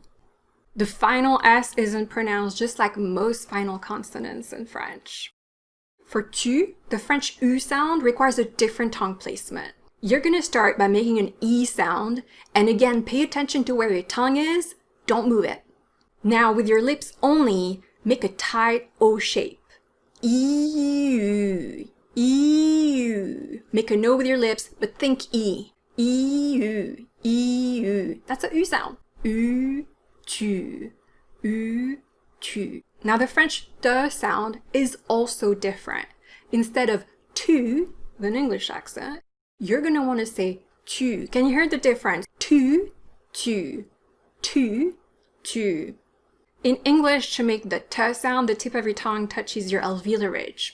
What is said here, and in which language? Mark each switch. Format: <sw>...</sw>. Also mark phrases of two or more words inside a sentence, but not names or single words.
<en>The final S isn't pronounced just like most final consonants in French. For tu, the French U sound requires a different tongue placement. You're gonna start by making an E sound, and again, pay attention to where your tongue is, don't move it. Now, with your lips only, make a tight O shape. E-U. E-U. Make a no with your lips, but think E. E-U. E-U. That's a U sound. U, tu. U, tu. Now the French de sound is also different. Instead of tu, with an English accent, you're going to want to say tu. Can you hear the difference? Tu, tu. Tu, tu. In English, to make the t sound, the tip of your tongue touches your alveolar ridge.</en>